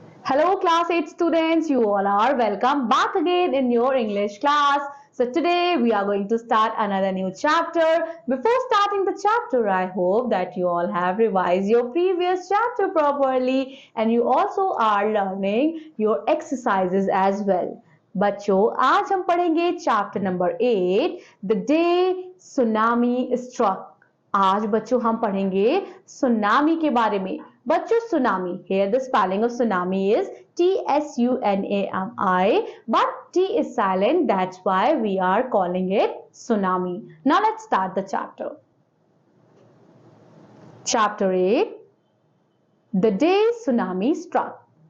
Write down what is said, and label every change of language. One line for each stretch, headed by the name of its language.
English: Hello class 8 students, you all are welcome back again in your English class. So today we are going to start another new chapter. Before starting the chapter, I hope that you all have revised your previous chapter properly and you also are learning your exercises as well.
Hindi: बच्चों आज हम पढ़ेंगे chapter number 8
English: The day tsunami struck.
Hindi: आज बच्चों हम पढ़ेंगे tsunami के बारे में।
English: बच्चों tsunami, here the spelling of tsunami is T-S-U-N-A-M-I, but T is silent, that's why we are calling it tsunami. Now let's start the chapter. Chapter 8, the day tsunami struck.